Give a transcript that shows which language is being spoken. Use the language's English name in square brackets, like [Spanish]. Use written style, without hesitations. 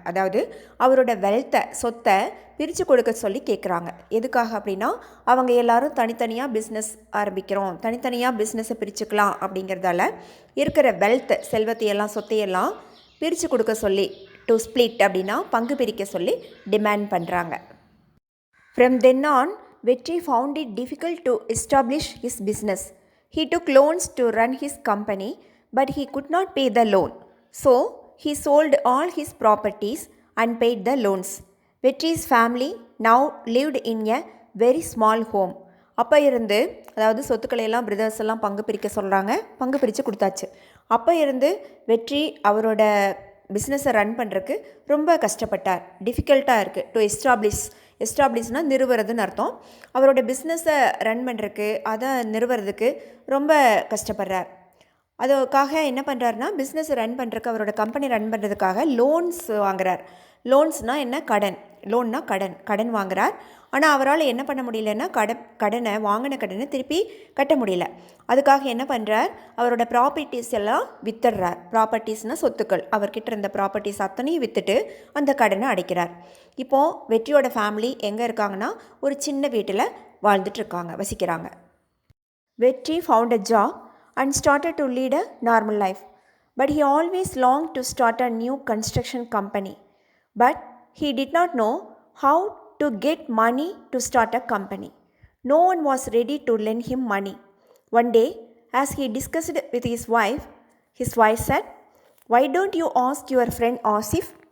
[Tamil] அதாவது அவரோட சொத்தை பிரித்து கொடுக்க சொல்லி கேட்குறாங்க. எதுக்காக அப்படின்னா அவங்க எல்லாரும் தனித்தனியாக பிஸ்னஸ் ஆரம்பிக்கிறோம், தனித்தனியாக பிஸ்னஸை பிரிச்சுக்கலாம் அப்படிங்கிறதால இருக்கிற செல்வத்தையெல்லாம் சொத்தையெல்லாம் பிரித்து கொடுக்க சொல்லி, டு ஸ்ப்ளிட் அப்படின்னா பங்கு பிரிக்க சொல்லி டிமாண்ட் பண்ணுறாங்க. [English] From then on, Vetri found it difficult to establish his business. He took loans to run his company, but he could not pay the loan. So, he sold all his properties and paid the loans. Vetri's family now lived in a very small home. [Tamil] அப்போ இருந்து, அதாவது சொத்துக்களை எல்லாம் brothers எல்லாம் பங்கு பிரிக்க சொல்கிறாங்க, பங்கு பிரித்து கொடுத்தாச்சு. அப்போ இருந்து வெற்றி அவரோட பிஸ்னஸை ரன் பண்ணுறதுக்கு ரொம்ப கஷ்டப்பட்டார். டிஃபிகல்ட்டாக இருக்குது. டு எஸ்டாப்ளிஷ்னால் நிறுவுறதுன்னு அர்த்தம். அவரோட பிஸ்னஸை ரன் பண்ணுறதுக்கு, அதை நிறுவுறதுக்கு ரொம்ப கஷ்டப்படுறார். அதுக்காக என்ன பண்ணுறாருனா, பிஸ்னஸை ரன் பண்ணுறதுக்கு, அவரோட கம்பெனி ரன் பண்ணுறதுக்காக லோன்ஸ் வாங்குறார். லோன்ஸ்னால் என்ன? கடன் வாங்குறார். ஆனால் அவரால் என்ன பண்ண முடியலன்னா வாங்கின கடனை திருப்பி கட்ட முடியல. அதுக்காக என்ன பண்ணுறார்? அவரோட ப்ராப்பர்ட்டிஸ் எல்லாம் வித்துடுறார். ப்ராப்பர்ட்டிஸ்னால் சொத்துக்கள். அவர்கிட்ட இருந்த ப்ராப்பர்ட்டிஸ் அத்தனையும் விற்றுட்டு அந்த கடனை அடைக்கிறார். இப்போது வெற்றியோட ஃபேமிலி எங்கே இருக்காங்கன்னா, ஒரு சின்ன வீட்டில் வசிக்கிறாங்க. [English] Vetri found a job and started to lead a normal life. But he always longed to start a new construction company. But he did not know how to get money to start a company. No one was ready to lend him money. One day, as he discussed with his wife said, "Why don't you ask your friend Asif?